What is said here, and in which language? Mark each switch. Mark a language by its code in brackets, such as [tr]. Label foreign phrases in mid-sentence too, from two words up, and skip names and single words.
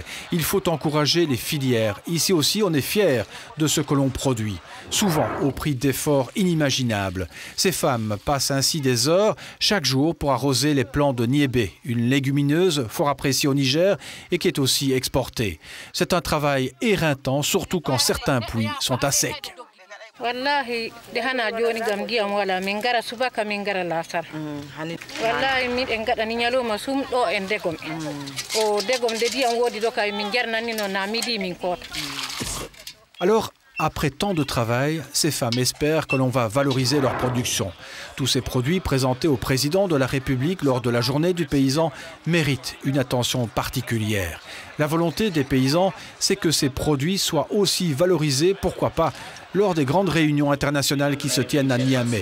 [fr] Il faut encourager les filières. Ici aussi, on est fiers de ce que l'on produit, souvent au prix d'efforts inimaginables. Ces femmes passent ainsi des heures chaque jour pour arroser les plants de niébé, une légumineuse fort appréciée au Niger et qui est aussi exportée. C'est un travail éreintant, surtout quand certains puits sont à sec. [ff] Wallahi de hana joni gam diyam wala min gara subaka min gara lasar wallahi min en gadani nyaloma sum do en degom en o degom de diyam wodi do kay min jarnani no na midi min kota. [fr] Alors, après tant de travail, ces femmes espèrent que l'on va valoriser leur production. Tous ces produits présentés au président de la République lors de la journée du paysan méritent une attention particulière. La volonté des paysans, c'est que ces produits soient aussi valorisés, pourquoi pas, lors des grandes réunions internationales qui se tiennent à Niamey.